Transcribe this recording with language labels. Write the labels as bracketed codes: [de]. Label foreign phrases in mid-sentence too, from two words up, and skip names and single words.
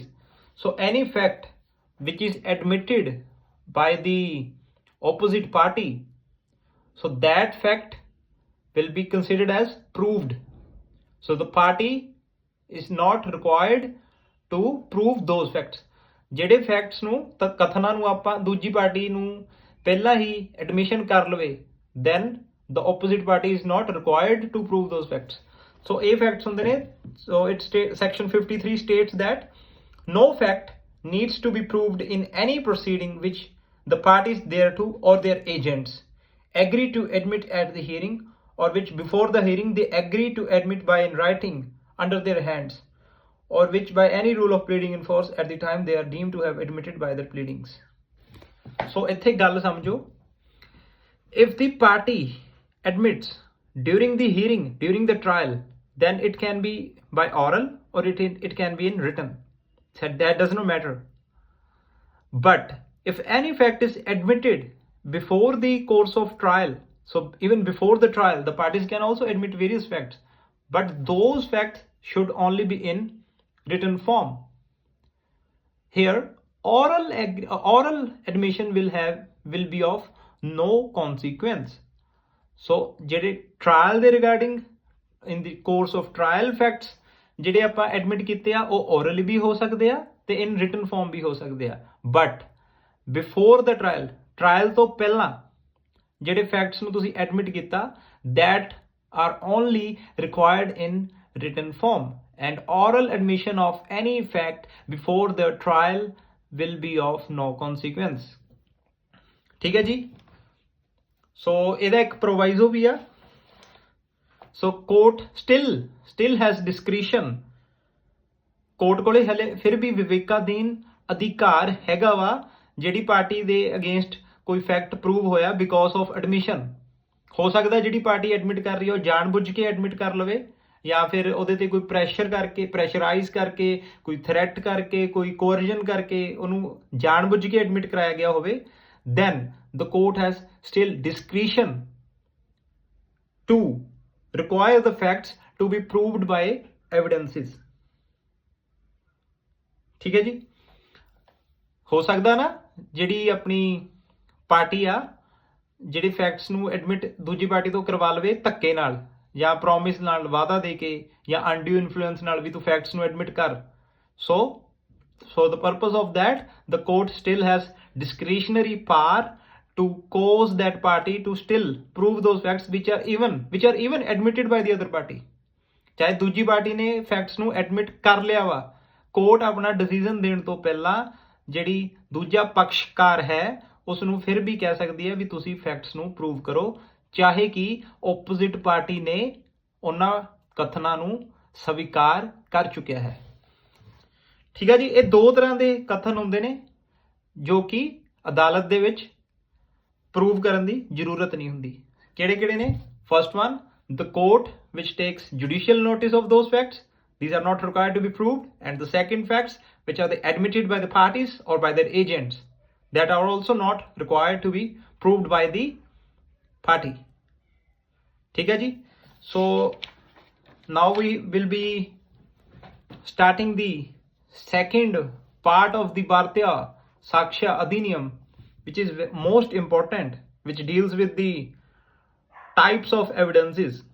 [en] So any fact which is admitted by the opposite party, so that fact will be considered as proved. So the party is not required to prove those facts. [pa] ਜਿਹੜੇ ਫੈਕਟਸ ਨੂੰ ਤਾਂ ਕਥਨਾਂ ਨੂੰ ਆਪਾਂ ਦੂਜੀ ਪਾਰਟੀ ਨੂੰ ਪਹਿਲਾਂ ਹੀ ਐਡਮਿਸ਼ਨ ਕਰ ਲਵੇ, [en] then the opposite party is not required to prove those facts. [pa] So ਇਹ facts ਹੁੰਦੇ ਨੇ. [en] So section 53 states that no fact needs to be proved in any proceeding which the parties thereto or their agents agree to admit at the hearing, or which before the hearing they agree to admit by in writing under their hands, or which by any rule of pleading in force at the time they are deemed to have admitted by their pleadings. [pa] So ਇੱਥੇ ਗੱਲ ਸਮਝੋ, [en] if the party admits during the hearing, during the trial, then it can be by oral or it can be in written. So that does not matter. But if any fact is admitted before the course of trial, so even before the trial the parties can also admit various facts, but those facts should only be in written form. Here oral admission will be of no consequence. [pa] So ਜਿਹੜੇ trial ਦੇ [en] regarding in the course of trial facts [pa] ਜਿਹੜੇ ਆਪਾਂ admit ਕੀਤੇ ਆ ਉਹ orally ਵੀ ਹੋ ਸਕਦੇ ਆ ਤੇ [en] in written form [pa] ਵੀ ਹੋ ਸਕਦੇ ਆ, [en] but before the trial [pa] ਤੋਂ ਪਹਿਲਾਂ ਜਿਹੜੇ facts ਨੂੰ ਤੁਸੀਂ admit ਕੀਤਾ, [en] that are only required in written form, and oral admission of any fact before the trial will be of no consequence. [pa] ਠੀਕ ਹੈ ਜੀ. ਸੋ ਇਹਦਾ ਇੱਕ ਪ੍ਰੋਵਾਈਜ਼ੋ ਵੀ ਆ. [en] So court still has discretion. [pa] ਕੋਰਟ ਕੋਲੇ ਹਲੇ ਫਿਰ ਵੀ ਵਿਵੇਕਾਧੀਨ ਅਧਿਕਾਰ ਹੈਗਾ ਵਾ ਜਿਹੜੀ ਪਾਰਟੀ ਦੇ ਅਗੇਂਸਟ ਕੋਈ [en] fact prove [pa] ਹੋਇਆ [en] because of admission. [pa] ਹੋ ਸਕਦਾ ਜਿਹੜੀ [en] party admit [pa] ਕਰ ਰਹੀ ਹੈ ਉਹ ਜਾਣਬੁੱਝ ਕੇ ਐਡਮਿਟ ਕਰ ਲਵੇ, ਜਾਂ ਫਿਰ ਉਹਦੇ ਤੇ ਕੋਈ ਪ੍ਰੈਸ਼ਰ ਕਰਕੇ, ਪ੍ਰੈਸ਼ਰਾਈਜ਼ ਕਰਕੇ, ਕੋਈ ਥ੍ਰੈਟ ਕਰਕੇ, ਕੋਈ ਕੋਅਰਜਨ ਕਰਕੇ ਉਹਨੂੰ ਜਾਣਬੁੱਝ ਕੇ ਐਡਮਿਟ ਕਰਾਇਆ ਗਿਆ ਹੋਵੇ, [en] then the court has still discretion to require the facts to be proved by evidences. [pa] ਠੀਕ ਹੈ ਜੀ. ਹੋ ਸਕਦਾ ਨਾ ਜਿਹੜੀ ਆਪਣੀ ਪਾਰਟੀ ਆ ਜਿਹੜੇ ਫੈਕਟਸ ਨੂੰ ਐਡਮਿਟ ਦੂਜੀ ਪਾਰਟੀ ਤੋਂ ਕਰਵਾ ਲਵੇ ਧੱਕੇ ਨਾਲ ਜਾਂ ਪ੍ਰੋਮਿਸ ਨਾਲ, ਵਾਅਦਾ ਦੇ ਕੇ, ਜਾਂ [en] undue influence [pa] ਨਾਲ ਵੀ ਤੂੰ ਫੈਕਟਸ ਨੂੰ ਐਡਮਿਟ ਕਰ. [en] So the purpose of that, the court still has discretionary power to cause that party to still prove those facts which are even admitted by the other party. [pa] ਚਾਹੇ ਦੂਜੀ ਪਾਰਟੀ ਨੇ ਫੈਕਟਸ ਨੂੰ ਐਡਮਿਟ ਕਰ ਲਿਆ ਵਾ, ਕੋਰਟ ਆਪਣਾ ਡਿਸੀਜਨ ਦੇਣ ਤੋਂ ਪਹਿਲਾਂ ਜਿਹੜੀ ਦੂਜਾ ਪੱਖਕਾਰ ਹੈ ਉਸ ਨੂੰ ਫਿਰ ਵੀ ਕਹਿ ਸਕਦੀ ਹੈ ਵੀ ਤੁਸੀਂ ਫੈਕਟਸ ਨੂੰ ਪ੍ਰੂਵ ਕਰੋ, ਚਾਹੇ ਕਿ [en] opposite party [pa] ਨੇ ਉਹਨਾਂ ਕਥਨਾਂ ਨੂੰ ਸਵੀਕਾਰ ਕਰ ਚੁੱਕਿਆ ਹੈ. ਠੀਕ ਹੈ ਜੀ. ਇਹ ਦੋ ਤਰ੍ਹਾਂ ਦੇ ਕਥਨ ਹੁੰਦੇ ਨੇ ਜੋ ਕਿ ਅਦਾਲਤ ਦੇ ਵਿੱਚ ਪ੍ਰੂਵ ਕਰਨ ਦੀ ਜ਼ਰੂਰਤ ਨਹੀਂ ਹੁੰਦੀ. ਕਿਹੜੇ ਕਿਹੜੇ ਨੇ? [en] First one, the court which takes judicial notice of those facts, these are not required to be proved. And the second facts which are admitted by the parties or by their agents, that are also not required to be proved by the party. [pa] ਠੀਕ ਹੈ ਜੀ. [en] So now we will be starting the second part of the Bharatiya Sakshya Adhiniyam, which is most important, which deals with the types of evidences.